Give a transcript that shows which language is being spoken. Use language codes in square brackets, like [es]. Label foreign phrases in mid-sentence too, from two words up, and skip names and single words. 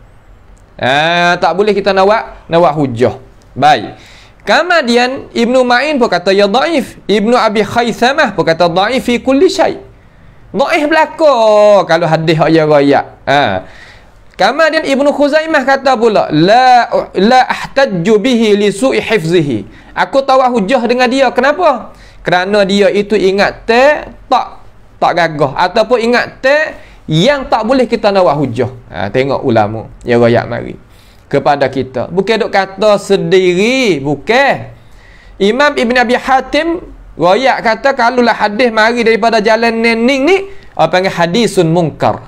[ms] Tak boleh kita nak buat hujah. Baik. Kemudian Ibnu Ma'in pun kata ya dhaif. Ibnu Abi Khaythamah pun kata [ar] ضعيف في كل شيء. [ms] Dhaif belaka kalau hadis yang royak. Kemudian Ibnu Khuzaimah kata pula [ar] لا أحتج به لسوء حفظه. [ms] Aku tahu hujah dengan dia. Kenapa? Kerana dia itu ingat tak gagah ataupun ingat yang tak boleh kita nak buat hujah. Tengok ulama yang royak mari kepada kita. Bukan duk kata sendiri, bukan. Imam Ibn Abi Hatim royak kata kalaulah hadis mari daripada jalan nening ni, panggil [ar] حديث منكر.